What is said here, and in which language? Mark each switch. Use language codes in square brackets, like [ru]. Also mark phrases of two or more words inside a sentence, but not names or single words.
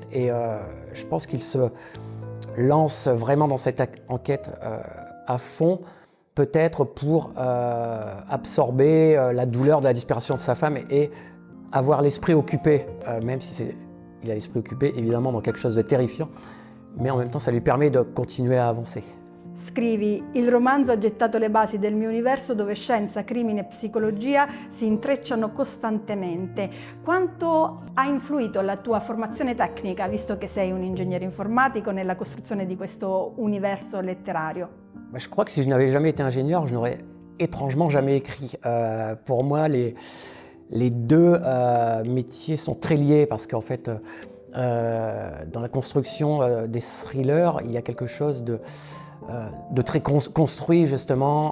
[fr] Et je pense qu'il se lance vraiment dans cette enquête à fond, peut-être pour absorber la douleur de la disparition de sa femme et avoir l'esprit occupé, même si il a l'esprit occupé évidemment dans quelque chose de terrifiant, mais en même temps ça lui permet de continuer à avancer. [it] Scrivi: il romanzo ha gettato le basi del mio universo dove scienza, crimine e psicologia si intrecciano costantemente. Quanto ha influito la tua formazione tecnica, visto che sei un ingegnere informatico, nella costruzione di questo universo letterario? [fr] Je crois que si je n'avais jamais été ingénieur, je n'aurais étrangement jamais écrit. Pour moi, les deux métiers sont très liés parce qu'en fait, dans la construction des thrillers, il y a quelque chose de très construit justement.